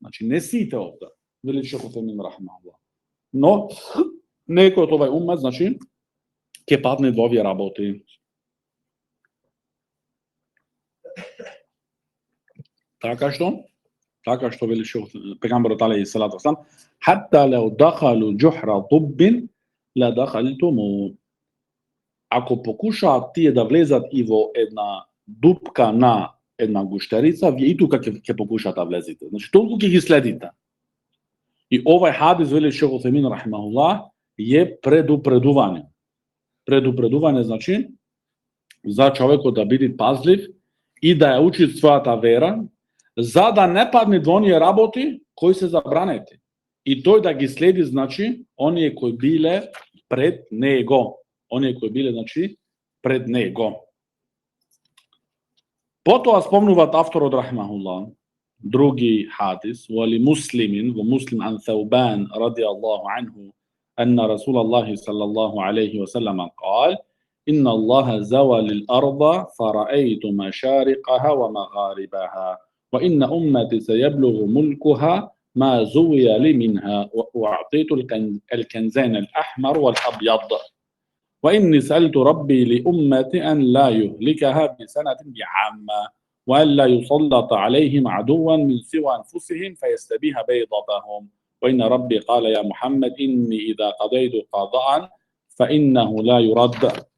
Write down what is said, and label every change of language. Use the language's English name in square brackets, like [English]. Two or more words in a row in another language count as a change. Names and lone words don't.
[Macedonian] Значи, не сите овде, вели Шейх Утсаймин рахимахуллах. Но, некој од овај умет, значи, ќе падне во овие работи. Така што вели пегамберот [Arabic] عليه الصلاة والسلام, حتى لو دخلوا جحر ضب لدخلتموه. [Macedonian] Ако покушаат тие да влезат и во една дупка на една гуштерица, вие и тука ќе покушаат да влезете. Значи, толку ќе ги следите. И овај хадис, вели Шейх Утсаймин рахимахуллах, е предупредување. Предупредување, значи, за човекот да биде пазлив и да ја учи својата вера, за да не падне во оние работи кои се забранети. И тој да ги следи, значи, оние кои биле пред него. Оние кои биле, значи, пред него. Потоа спомнуваат авторот рахимахуллах други хадис, [Arabic] ولمسلم, [Macedonian] во Муслим [Arabic] عن ثوبان رضي الله عنه أن رسول الله صلى الله عليه وسلم قال: إن الله زوى الأرض فرأيت مشارقها ومغاربها وإن أمتي سيبلغ ملكها ما زوي لي منها وأعطيت الكنزين الأحمر والأبيض وإني سألت ربي لأمتي أن لا يهلكها بسنة بعامة وأن لا يسلط عليهم عدوا من سوى أنفسهم فيستبيح بيضتهم وإن ربي قال يا محمد إني إذا قضيت قضاء فإنه لا يرد